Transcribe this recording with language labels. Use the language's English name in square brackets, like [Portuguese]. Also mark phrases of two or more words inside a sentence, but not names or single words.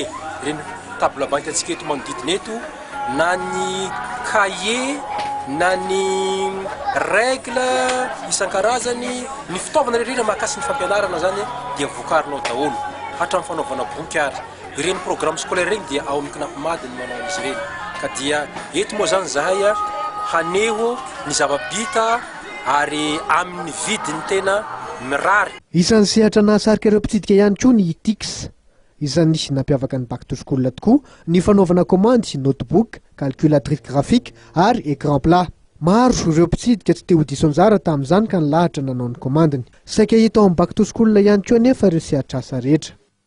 [Malagasy] ireny [French] table banque [Malagasy] antsika eto manodidina eto na ny cahier na ny règle isan-karazany ny fitaovana rehetra mahakasika ny fampianarana zany dia vokarinao daholo hatramin'ny fanaovana boky ary ireny [French] programme scolaire [Malagasy] regny dia ao amin'ny knapmady ny manao izy ireny ka dia eto moa zany zahay haneho ny zava-bita ary amin'ny vidiny tena mirary. Isan'ny sehatra nahasarika ireo mpitsidika ihany koa ny tix izany nampiavaka ny [English] back to school [Malagasy] tokoa ny fanaovana commande notebook, [French] calculatrice graphique [Malagasy] ary [French] écran plat. [Malagasy] Maro ireo mpitsidika tsy te ho diso anjara tamin'izany ka nilahatra nanao ny commandiny. Saika hita ao amin'ny [English] back to school [Malagasy] ihany koa anefa ireo sehatra asa rehetra.